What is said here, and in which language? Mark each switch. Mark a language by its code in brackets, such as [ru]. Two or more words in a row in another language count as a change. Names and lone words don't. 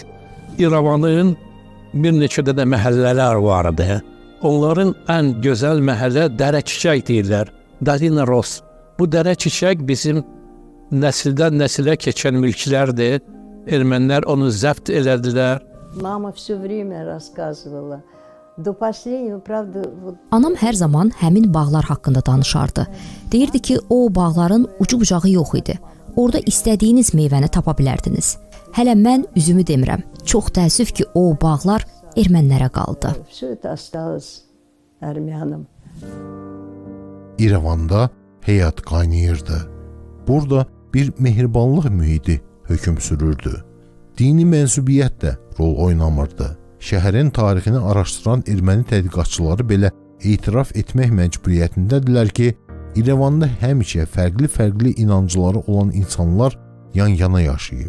[az] İrəvanın bir neçə də məhəllələr vardı. Onların ən gözəl məhəllə Dərə Çiçək deyirlər, Dalina Ros. Bu Dərə Çiçək bizim nəsildən nəsilə keçən mülklərdir. Ermənilər onu zəbt elədilər. [ru] Mama все время рассказывала. До последнего, правда, [az] Anam hər zaman həmin bağlar haqqında danışardı. Deyirdi ki, o bağların ucu-bucağı yox idi. Orada istədiyiniz meyvəni tapa bilərdiniz. Hələ mən üzümü demirəm. Çox təəssüf ki, o bağlar ermənilərə qaldı. [ru] все это осталось армянам. [az] İrəvanda həyat qaynayırdı. Burada bir mehribanlıq mühiti hökm sürürdü. Dini mənsubiyyət də rol oynamırdı. Şəhərin tarixini araşdıran erməni tədqiqatçıları belə etiraf etmək məcburiyyətindədirlər ki, İrəvanda həmişə fərqli-fərqli inancları olan insanlar yan-yana yaşayıb.